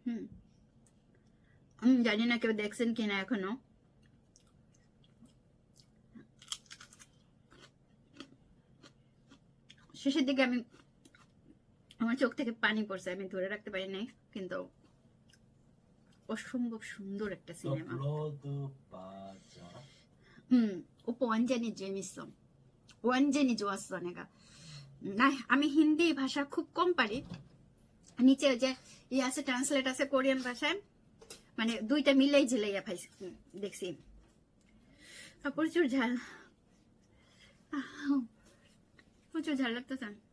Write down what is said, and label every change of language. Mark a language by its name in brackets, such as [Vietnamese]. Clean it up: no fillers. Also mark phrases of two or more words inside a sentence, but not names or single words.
[Bangla] আমি জানি না কেউ দেখছেন কিনা এখনো। শেষের দিকে আমার চোখ থেকে পানি পড়ছে, আমি ধরে রাখতে পারি নাই, কিন্তু 어সম্ভব সুন্দর একটা সিনেমা। [Korean] 블러드 바자. 오빠 완전히 재밌어. 완전히 좋았어 내가. [Bangla] 나 আমি হিন্দি ভাষা খুব কম পারি। নিচে যে ই আছে, ট্রান্সলেট আছে কোরিয়ান ভাষায়, মানে দুইটা মিলাই ঝিলাইয়া পাইছি, দেখছি। প্রচুর ঝাল, প্রচুর ঝাল লাগতেছে।